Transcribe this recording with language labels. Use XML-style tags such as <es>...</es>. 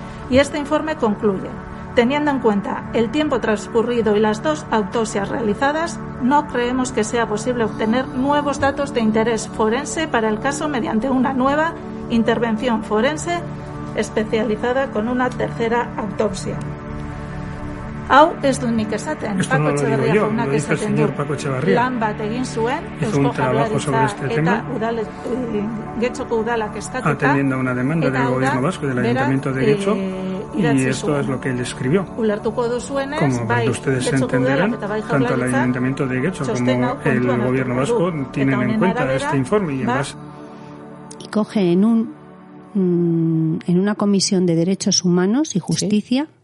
<es>Y este informe concluye: teniendo en cuenta el tiempo transcurrido y las 2 autopsias realizadas, no creemos que sea posible obtener nuevos datos de interés forense para el caso mediante una nueva intervención forense especializada con una tercera autopsia.</es> <eu>Hau ez du nik esaten, Paco Etxebarria jaunak esaten du. Lan bat egin zuen, Eusko Jaurlaritza eta Getxoko udalak eskatuta.</eu> <es>Atendiendo a una demanda del Gobierno Vasco y del Ayuntamiento de Getxo, y esto es lo que él escribió. Como ustedes entenderán, tanto el Ayuntamiento de Getxo como el Gobierno Vasco tienen en cuenta este informe y en base. Y coge en una comisión de Derechos Humanos y Justicia,</es>